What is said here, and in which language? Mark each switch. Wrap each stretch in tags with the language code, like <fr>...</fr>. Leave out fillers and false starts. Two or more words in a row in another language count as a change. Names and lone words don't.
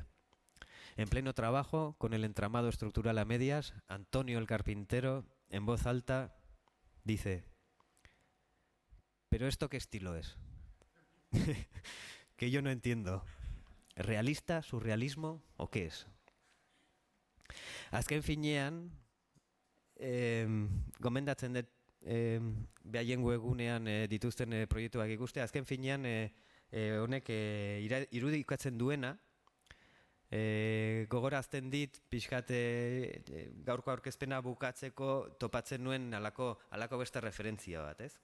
<es>En pleno trabajo, con el entramado estructural a medias, Antonio el carpintero, en voz alta, dice: ¿pero esto qué estilo es? Que yo no entiendo. ¿Realista, surrealismo o qué es?</es> <eu>Azken finean, gomendatzen dut behaien webgunean dituzten proiektuak ikuste, azken finean honek irudikatzen duena, gogorazten dit pixkat gaurko aurkezpena bukatzeko topatzen nuen halako beste referentzia bat, ez?</eu>